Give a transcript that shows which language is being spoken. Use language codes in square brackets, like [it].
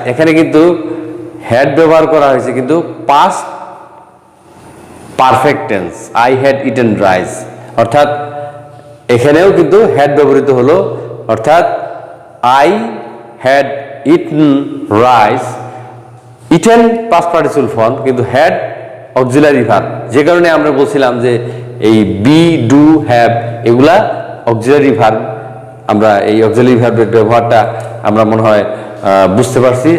[bn] এখানে কিন্তু হ্যাড ব্যবহার করা হয়েছে কিন্তু past perfect tense, [en] I had eaten rice, [bn] অর্থাৎ এখানেও কিন্তু হ্যাড ব্যবহৃত হলো অর্থাৎ [en] I had eaten rice, eaten past participle form, [bn] কিন্তু [en] had auxiliary verb, [bn] যে কারণে আমরা বলছিলাম যে এই be, do, have এগুলা auxiliary verb। আমরা এই auxiliary verb-এর ব্যবহারটা আমরা মনে হয় বুঝতে পারছি।